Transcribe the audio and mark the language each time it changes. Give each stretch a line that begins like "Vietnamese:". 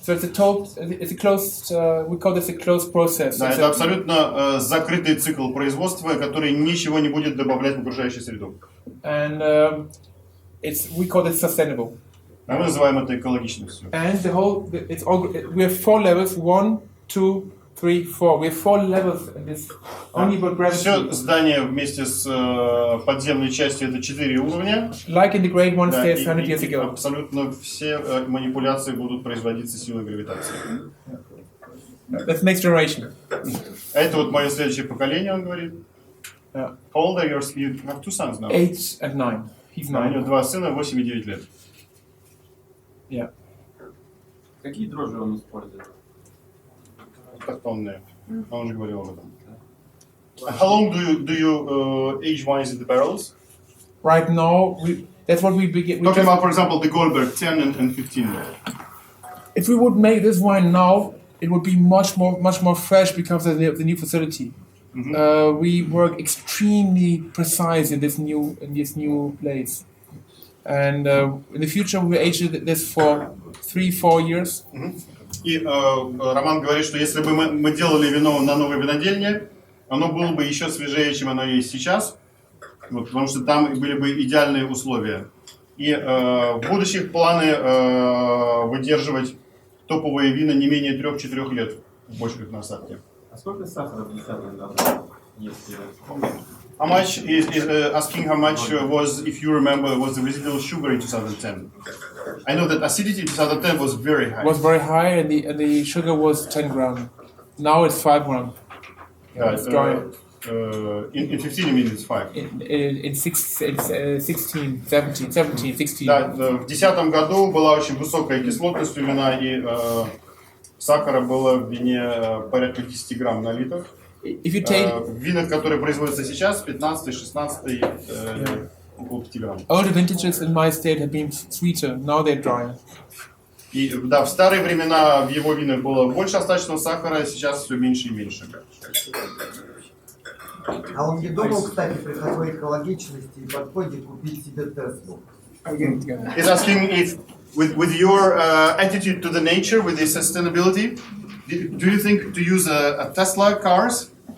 English: So it's a closed, we call this a closed process.
Russian: Да, это абсолютно закрытый цикл производства, который ничего не будет добавлять в окружающую среду.
English: And we call it sustainable.
Russian: А мы называем это экологичностью.
English: And we have 4 levels, 1, 2, 3, 4. We have 4 levels in this only about
Russian: Все
English: gravity.
Russian: здание вместе с подземной частью это 4 уровня.
English: Like in the Great One
Russian: Да,
English: States
Russian: и
English: 100 years ago.
Russian: абсолютно все манипуляции будут производиться силой гравитации.
English: That's the next generation.
Russian: А это вот мое следующее поколение, он говорит.
English: Yeah. How old are yours? You have 2 sons now. 8 and 9. He's
Russian: Да, у него
English: 9.
Russian: 2 сына, 8 и 9 лет.
English: Yeah.
Russian: Какие дрожжи он использует? Картонные. Он уже говорил об этом.
English: How long do you age wines in the barrels? Right now, that's what we begin. Talking about, for example, the Goldberg 10 and 15. If we would make this wine now, it would be much more fresh because of the new facility. We work extremely precise in this new place, and in the future we age this for 3-4 years.
Russian: И Роман говорит, что если бы мы делали вино на новой винодельне, оно было бы еще свежее, чем оно есть сейчас, вот, потому что там были бы идеальные условия. И в будущих планы выдерживать топовые вина не менее 3-4 лет в бочках на осадке. А сколько сахара в десятом году? Если...
English: How much is asking how much was, if you remember, was the residual sugar in 2010? I know that acidity in 2010 was very high. Was very high, and the sugar was 10 gram. Now it's 5 gram. It's dry. In 15 you mean it's 5. In 16, 16.
Russian: Да, в 2010 году была очень высокая кислотность у вина, и сахара было в вине порядка 10 грамм на литр.
English: If you take
Russian: В винах, которые производятся сейчас, 15, 16, около 5 грамм.
English: older vintages in my state have been sweeter, now they're drier.
Russian: И да, в старые времена в его винах было больше остаточного сахара, сейчас все меньше и меньше. А он не думал, кстати, при такой экологичности и подходе купить себе Теслу?
English: He's asking if, with your attitude to the nature, with the sustainability, do you think to use a Tesla cars?